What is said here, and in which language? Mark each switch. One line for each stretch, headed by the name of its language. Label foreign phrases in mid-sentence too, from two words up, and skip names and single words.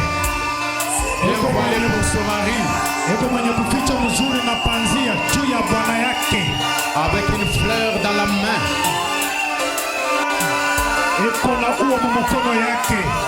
French: Bien voilée pour son mari.
Swahili: Eko mwenye kuficha mzuri na panzia juu ya bwana yake.
French: Avec une fleur dans la main.
Swahili: Eko na ua mumukono yake.